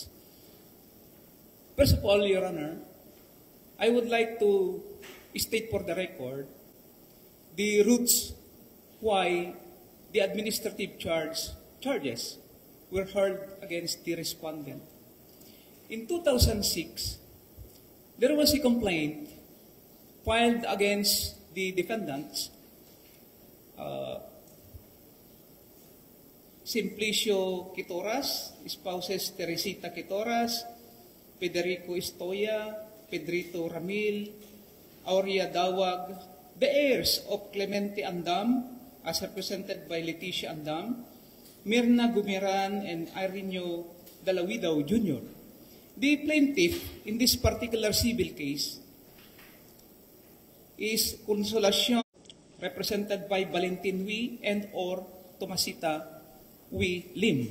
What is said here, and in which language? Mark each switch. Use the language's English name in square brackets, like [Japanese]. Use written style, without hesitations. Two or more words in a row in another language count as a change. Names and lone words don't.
[English] First of all, Your Honor, I would like to state for the record the roots why the administrative charges were heard against the respondent. In 2006, there was a complaint filed against the defendants, Simplicio Quitoras, spouses Teresita Quitoras, Federico Estoya, Pedrito Ramil, Aurea Dawag, the heirs of Clemente Andam, as represented by Leticia Andam, Mirna Gumiran, and Ireneo Dalawidaw Jr. The plaintiff in this particular civil case is Consolacion, represented by Valentin Wi and or Tomasita Wi Lim.